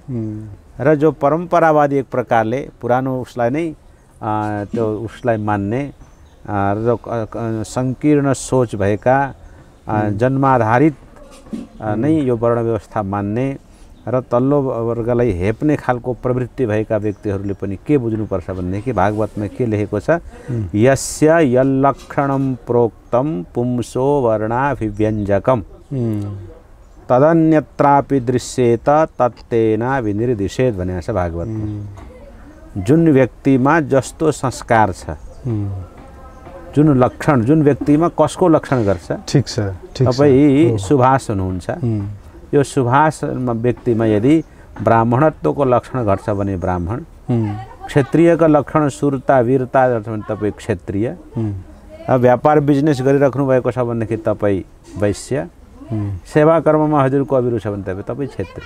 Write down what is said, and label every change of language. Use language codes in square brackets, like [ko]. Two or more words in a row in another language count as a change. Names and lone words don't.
[ne] र जो परम्परावादी एक प्रकारले पुरानो उसलाई नै त्यो उसलाई मान्ने र सङ्कीर्ण सोच भएका जन्माधारित नै यो वर्ण व्यवस्था मान्ने र तल्लो वर्गलाई हेप्ने खालको प्रवृत्ति भएका व्यक्तिहरूले पनि के बुझ्नुपर्छ भनेदेखि भागवतमा के लेखेको छ, [sa] यस्य यल्लक्षणं प्रोक्तं पुंसो वर्णाभिव्यञ्जकम् तदन्यत्रापि दृश्येत तत्तेना विनिर्दिशेत [ne] भनेको छ भागवतमा। जुन व्यक्तिमा जस्तो संस्कार छ, जुन लक्षण, जुन व्यक्तिमा कसको लक्षण गर्छ, ठिक छ, तपाईँ सुभाष हुनुहुन्छ, यो सुभाष व्यक्तिमा यदि ब्राह्मणत्वको लक्षण घट्छ भने ब्राह्मण, क्षेत्रीयका लक्षण सुरता वीरता गर्छ भने तपाईँ क्षेत्रीय, व्यापार बिजनेस गरिराख्नु भएको छ भनेदेखि तपाईँ वैश्य, सेवा कर्ममा हजुरको अभिरुचि छ भने तपाईँ क्षेत्रीय।